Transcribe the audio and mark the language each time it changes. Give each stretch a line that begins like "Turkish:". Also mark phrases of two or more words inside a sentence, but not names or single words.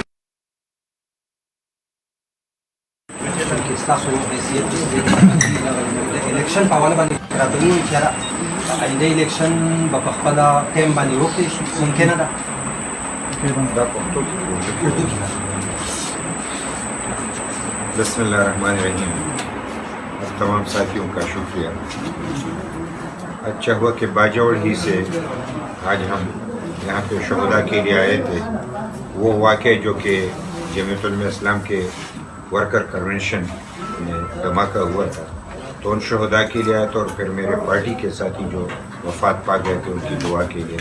Pashto: ستاسو حیثیت د الیکشن په حواله باندې راته ووایي چې یاره آینده الیکشن به په خپله ټایم باندې وکړی شي، ممکنه ده؟ اردو کې
Arabic: بسم اللہ الرحمن الرحیم.
Urdu: تمام ساتھیوں کا شکریہ. اچھا ہوا کہ باجوڑ ہی سے آج ہم یہاں پہ شہداء کے لیے آئے تھے. وہ واقعہ جو کہ جمعیت علماء اسلام کے ورکر کنونشن میں دھماکہ ہوا تھا، تو ان شہداء کے لیے آیا تھا اور پھر میرے پارٹی کے ساتھی جو وفات پا گئے تھے ان کی دعا کے لیے.